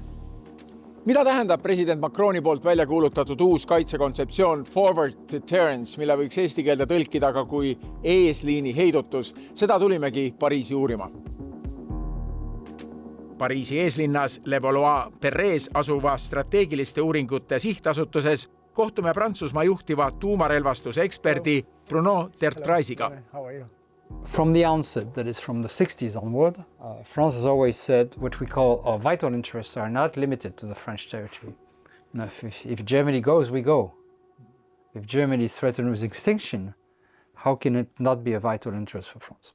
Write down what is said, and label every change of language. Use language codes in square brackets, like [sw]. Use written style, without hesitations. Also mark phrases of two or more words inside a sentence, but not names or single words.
[et] Mida tähendab president Macroni poolt välja kuulutatud uus kaitsekontseptsioon [en] Forward Deterrence, [et] mille võiks eesti keelde tõlkida ka kui eesliini heidutus? Seda tulimegi Pariisi uurima. Pariisi eeslinnas Le Valois-Perrez asuva strateegiliste uuringute sihtasutuses kohtume Prantsusmaa juhtiva tuumarelvastuse eksperdi Bruno Tertraisiga. [en] From the onset, that is from the 60s onward, France has always said what we call our vital interests are not limited to the French territory. Now, if Germany goes, we go. If Germany is threatened with extinction, how can it not be a vital interest for France?